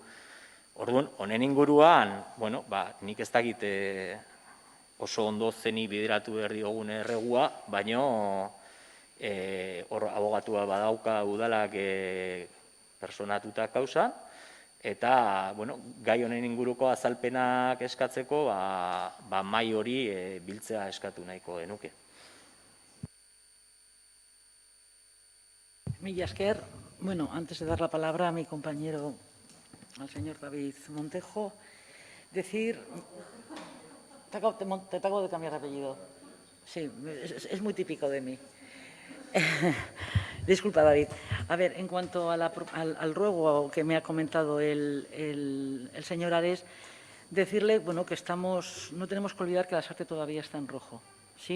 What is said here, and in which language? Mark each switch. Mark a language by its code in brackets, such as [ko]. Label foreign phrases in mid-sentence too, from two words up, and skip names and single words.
[eu] Orduan, honen inguruan, bueno, nik ez dakit oso ondo zeni bideratu behar diogun erregua, baino hor abogatua badauka udalak personatuta kausa, eta, bueno, gai honen inguruko azalpenak eskatzeko, mahai hori biltzea eskatu nahiko genuke. Mila esker. [es] Bueno, antes de dar la palabra a mi compañero, al señor David Montejo, decir... Te acabo de cambiar de apellido. Sí, es muy típico de mí. Disculpa, David. A ver, en cuanto al ruego que me ha comentado el señor Ares, decirle, bueno, que no tenemos que olvidar que la Sarte todavía está en rojo, ¿sí?